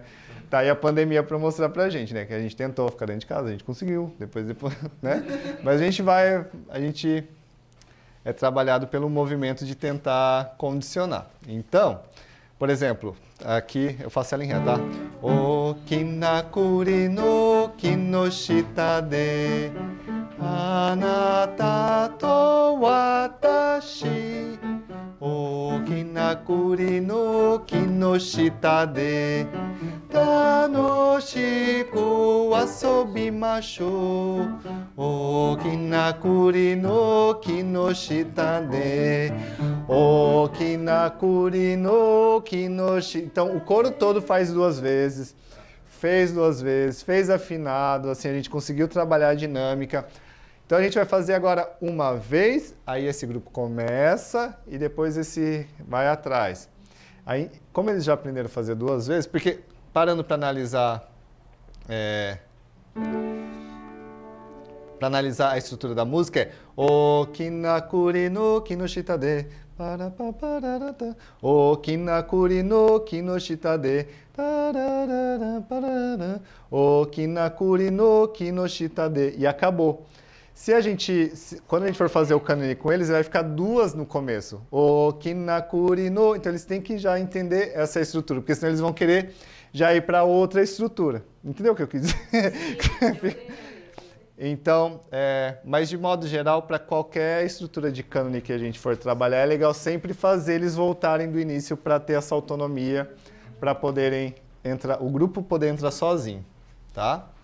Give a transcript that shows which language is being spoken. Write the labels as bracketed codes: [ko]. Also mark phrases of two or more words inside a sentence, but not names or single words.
[pt] Tá aí a pandemia para mostrar pra gente, né? Que a gente tentou ficar dentro de casa, a gente conseguiu, depois, né? Mas a gente é trabalhado pelo movimento de tentar condicionar. Então, por exemplo, aqui eu faço ela em ré, tá? [ja] 大きな栗の木の下で あなたと わたしを きな栗 きな栗の木の下で 楽しく 遊びましょう. 大きな栗の木の下で 大きな栗の木の下. [pt] Então o coro todo faz 2 vezes. Fez 2 vezes, fez afinado, assim a gente conseguiu trabalhar a dinâmica. Então a gente vai fazer agora uma vez, aí esse grupo começa e depois esse vai atrás. Aí, como eles já aprenderam a fazer 2 vezes, porque parando para analisar a estrutura da música é [ja] 大きな栗の木の下で 大きな栗の木の下で 大きな栗の木の下で [pt] e acabou. Quando a gente for fazer o kanuri com eles, vai ficar 2 no começo. [ja] 大きな栗の, [pt] então eles têm que já entender essa estrutura, porque senão eles vão querer já ir para outra estrutura. Entendeu o que eu quis dizer? Então, mas de modo geral, para qualquer estrutura de cânone que a gente for trabalhar, é legal sempre fazer eles voltarem do início para ter essa autonomia, para poderem entrar, o grupo poder entrar sozinho, tá?